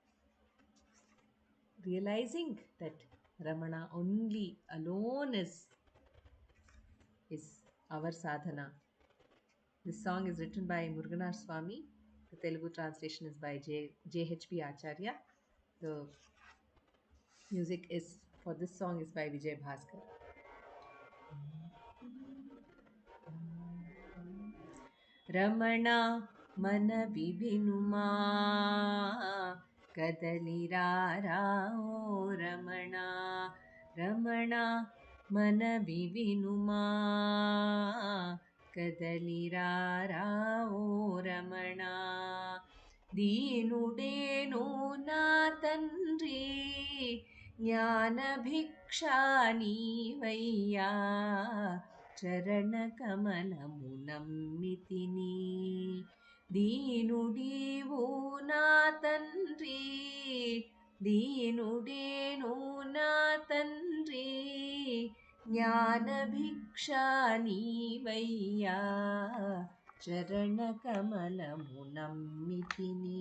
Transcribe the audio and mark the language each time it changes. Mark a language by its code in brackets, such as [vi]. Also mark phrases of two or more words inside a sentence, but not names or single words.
[en] Realizing that Ramana only alone is our sadhana. This song is written by Muruganar Swami. The Telugu translation is by J.H.P. Acharya. The music is for this song is by Vijay Bhaskar. [te] రమణ మన వివినుమ కదలిరార ఓ రమణ. రమణ మన వివినుమ కదలిరార ఓ రమణ. దీనుడేను నా తండ్రి జ్ఞాన భిక్షా నీవయ్యా చరణ కమలము నమ్మితిని. దీనుడీవు నా తండ్రి, దీనుడేను నా తండ్రి జ్ఞాన భిక్షా నీవయ్యా చరణ కమలము నమ్మితిని.